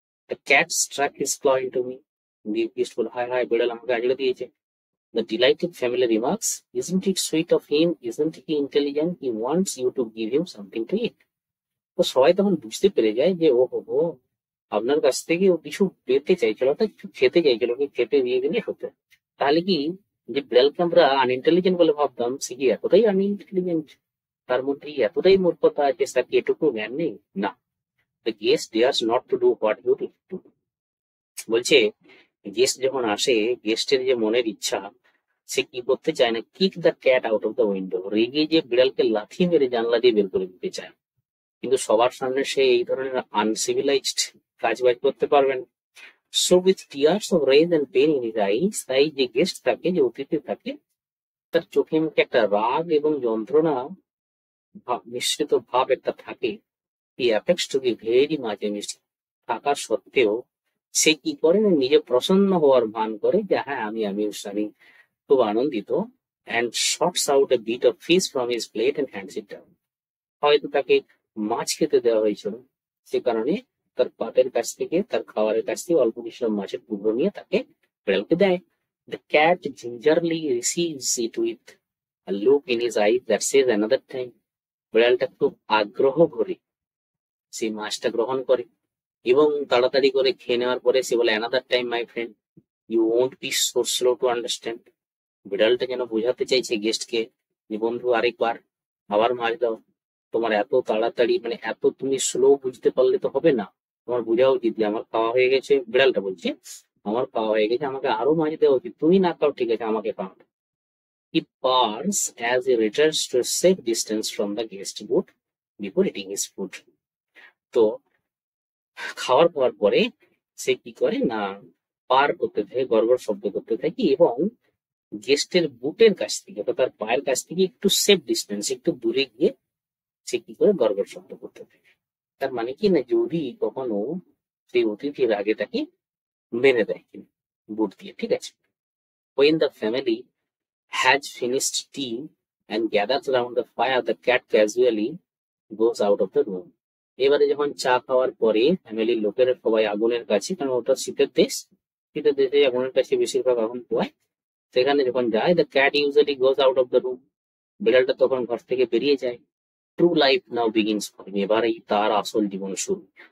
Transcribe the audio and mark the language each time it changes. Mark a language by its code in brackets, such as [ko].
[en] The cat struck his claw into me. [bn] দিয়ে guest বলে, হায় হায়, বিড়াল আমাকে আঁচড়ে দিয়েছে। [en] The delighted family remarks, isn't it sweet of him? Isn't he intelligent? He wants you to give him something to eat. [bn] তো সবাই তখন বুঝতে পেরে যায় যে ও হো, আপনার কাছ থেকে ও কিছু পেতে চাইছিল, অর্থাৎ কিছু খেতে চাইছিল, কি খেতে দিয়ে গেলে হতো। তাহলে কি, যে বিড়ালকে আমরা আনইন্টেলিজেন্ট বলে ভাবতাম, সে কি এতটাই আনইন্টেলিজেন্ট? তার মধ্যে এতটাই মূর্খতা আছে, তার কি এটুকু জ্ঞান নেই? না। [en] The guest dares not to do what you do. [bn] বলছে গেস্ট যখন আসে, গেস্টের যে মনের ইচ্ছা, সে কি করতে চায় না, [en] kick the cat out of the window, [bn] রেগে যে বিড়ালকে লাথি মেরে জানলা দিয়ে বের করে দিতে চায়। কিন্তু সবার সামনে সে এই ধরনের আনসিভিলাইজড কাজ বাজ করতে পারবেন। [en] so with tears of rage and pain in his eyes, [bn] তাই যে গেস্ট থাকে, যে অতিথি থাকে, তার চোখে মুখে একটা রাগ এবং যন্ত্রণা মিশ্রিত ভাব একটা থাকে। [en] he affects to be very much amused, [bn] থাকার সত্ত্বেও সে কি করে না, নিজে প্রসন্ন হওয়ার ভান করে যে হ্যাঁ আমি খুব আনন্দিত। [en] And sorts out a bit of fish from his plate and hands it down. [bn] হয়তো তাকে মাছ খেতে দেওয়া হয়েছিল, সে কারণে তার পাতের কাছ থেকে, তার খাবারের কাছ থেকে অল্প কিছু মাছের টুকরো নিয়ে তাকে বিড়ালকে দেয়। [en] The cat gingerly receives it with a look in his eye that says another time. [bn] বিড়ালটা খুব আগ্রহ ভরে সেই মাছটা গ্রহণ করে এবং তাড়াতাড়ি করে খেয়ে নেওয়ার পরে সে বলে, [en] Another time my friend, you won't be so slow to understand. [bn] বিড়ালটা যেন বোঝাতে চাইছে গেস্টকে যে বন্ধু, আরেকবার আবার মাছ দাও, তোমার এত তাড়াতাড়ি, মানে এত তুমি স্লো বুঝতে পারলে তো হবে না, তোমার বোঝা উচিত যে আমার খাওয়া হয়ে গেছে। বিড়ালটা বলছে আমার খাওয়া হয়ে গেছে, আমাকে আরো মাছ দেওয়া উচিত, তুমি না খাও ঠিক আছে, আমাকে খাও। [en] He purrs as he returns to a safe distance from the guest booth before eating his food. [bn] তো খাওয়ার পর পরে সে কি করে না, পার করতে থাকে, গড়গড় শব্দ করতে থাকে এবং গেস্টের বুটের কাছ থেকে, তার পায়ের কাছ থেকে একটু সেফ ডিস্টেন্স, একটু দূরে গিয়ে সে কি করে গড়গড় শব্দ করতে থাকে। তার মানে কি না, যদি কখনো সেই অতিথির আগে তাকে মেরে দেয় কিনা বুট দিয়ে, ঠিক আছে। [en] When the family has finished tea and gathers around the fire, the cat casually goes out of the room. [bn] এবারে যখন চা খাওয়ার পরে ফ্যামিলির লোকেরা সবাই আগুনের কাছে, কারণ ওটা শীতের দেশে আগুনের কাছে বেশিরভাগ আগুন পোয়ায়, সেখানে যখন যায়, [en] the cat usually goes out of the room, [bn] বিড়ালটা তখন ঘর থেকে বেরিয়ে যায়। [en] true life now begins for him, [bn] এবারেই তার আসল জীবন শুরু।